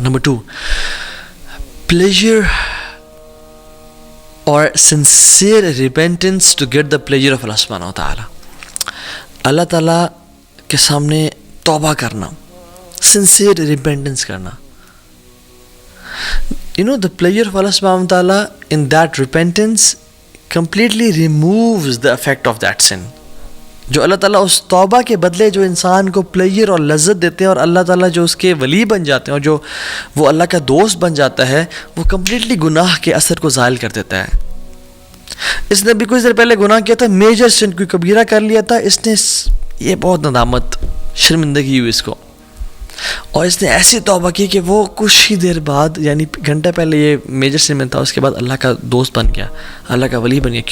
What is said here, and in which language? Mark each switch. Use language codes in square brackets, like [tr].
[en] Number 2, pleasure اور sincere repentance to get the pleasure of Allah سبحانہ وتعالیٰ. [ur] اللہ تعالیٰ کے سامنے توبہ کرنا, [en] sincere repentance [ur] کرنا. [en] You know, the pleasure of Allah subhanahu wa ta'ala in that repentance completely removes the effect of that sin. [ur] جو اللہ تعالیٰ اس توبہ کے بدلے جو انسان کو پلیجر اور لذت دیتے ہیں, اور اللہ تعالیٰ جو اس کے ولی بن جاتے ہیں اور جو وہ اللہ کا دوست بن جاتا ہے, وہ کمپلیٹلی گناہ کے اثر کو زائل کر دیتا ہے. اس نے بھی کچھ دیر پہلے گناہ کیا تھا, میجر سن, کوئی کبیرہ کر لیا تھا, اس نے یہ بہت ندامت, شرمندگی ہوئی اس کو, اور اس نے ایسی توبہ کی کہ وہ کچھ ہی دیر بعد, یعنی گھنٹہ پہلے یہ میجر سن میں تھا, اس کے بعد اللہ کا دوست بن گیا, اللہ کا ولی بن گیا.